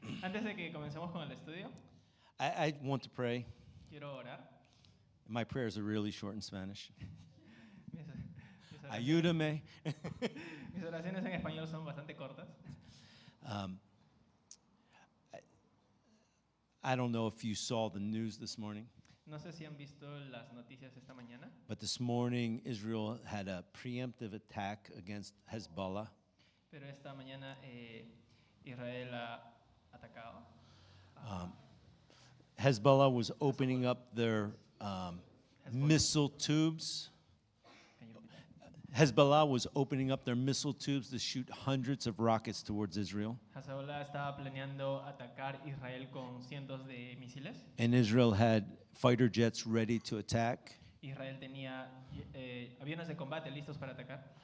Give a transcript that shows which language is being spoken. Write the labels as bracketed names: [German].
[Spanish] Antes de que comencemos con el estudio, [English] I want to pray. [Spanish] quiero orar. [English] My prayers are really short in Spanish. [Spanish] Mis, mis oraciones, Ayúdame. mis oraciones en español son bastante cortas. [English] Um, I don't know if you saw the news this morning, [Spanish] No sé si han visto las noticias esta mañana, [English] but this morning Israel had a preemptive attack against Hezbollah. [Spanish] pero esta mañana Israel ha atacado. [English] Hezbollah was opening up their missile tubes. Can you repeat that? Hezbollah was opening up their missile tubes to shoot hundreds of rockets towards Israel. [Spanish] Hezbollah estaba planeando atacar Israel con cientos de misiles. [English] And Israel had fighter jets ready to attack, [Spanish] Israel tenía aviones de combate listos para atacar